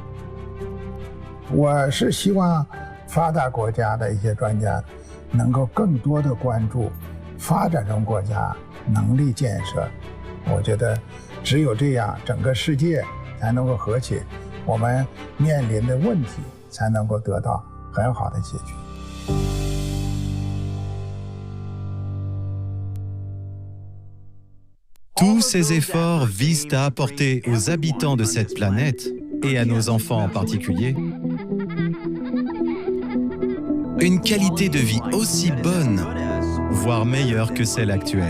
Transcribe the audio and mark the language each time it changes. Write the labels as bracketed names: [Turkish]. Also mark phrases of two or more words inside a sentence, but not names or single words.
[Chinese] 我是希望发达国家的一些专家能够更多的关注发展中国家能力建设。我觉得只有这样，整个世界才能够和谐，我们面临的问题才能够得到很好的解决。 [French] Tous ces efforts visent à apporter aux habitants de cette planète, et à nos enfants en particulier, une qualité de vie aussi bonne, voire meilleure que celle actuelle.